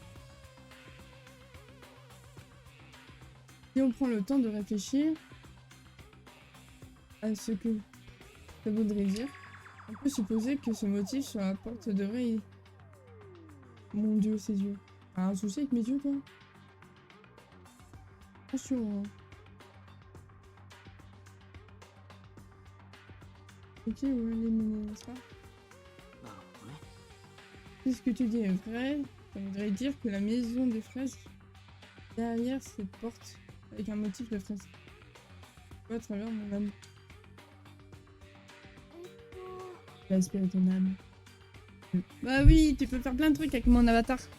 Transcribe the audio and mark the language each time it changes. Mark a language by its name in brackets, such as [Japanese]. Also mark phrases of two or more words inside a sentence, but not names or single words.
[French] Si on prend le temps de réfléchir à ce que ça voudrait dire, on peut supposer que ce motif sur la porte devrait... Mon dieu, ses yeux. Ah, un souci avec mes yeux, quoi. Attention, hein. Ok, où elle est menée, n'est-ce pas? [Japanese] なるほどね [French] Si ce que tu dis est vrai, ça voudrait dire que la maison des fraises est derrière cette porte avec un motif de fraise. à travers mon âme. [Japanese] えっと [French] J'ai aspiré ton âme. Bah oui, tu peux faire plein de trucs avec mon avatar.